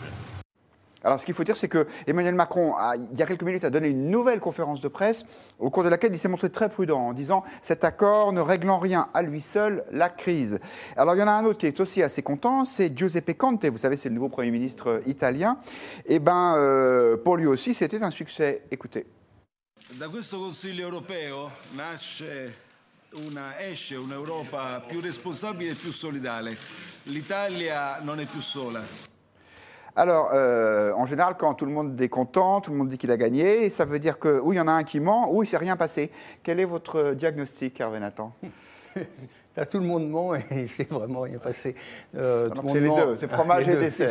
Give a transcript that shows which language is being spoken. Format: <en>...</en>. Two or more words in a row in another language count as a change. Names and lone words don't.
<fr>Alors, ce qu'il faut dire, c'est que Emmanuel Macron, il y a quelques minutes, a donné une nouvelle conférence de presse au cours de laquelle il s'est montré très prudent en disant « cet accord ne réglant rien à lui seul la crise ». Alors, il y en a un autre qui est aussi assez content, c'est Giuseppe Conte, vous savez, c'est le nouveau Premier ministre italien. Eh bien, pour lui aussi, c'était un succès. Écoutez.</fr> <it>Da questo Consiglio europeo esce un'Europa più responsabile e più solidale. L'Italia non è più sola.</it> <fr>Alors, en général, quand tout le monde est content, tout le monde dit qu'il a gagné, ça veut dire que, ou il y en a un qui ment, ou il ne s'est rien passé. Quel est votre diagnostic, Hervé Nathan? Là, tout le monde ment et il ne s'est vraiment rien passé. C'est les deux, c'est fromage et dessert.</fr>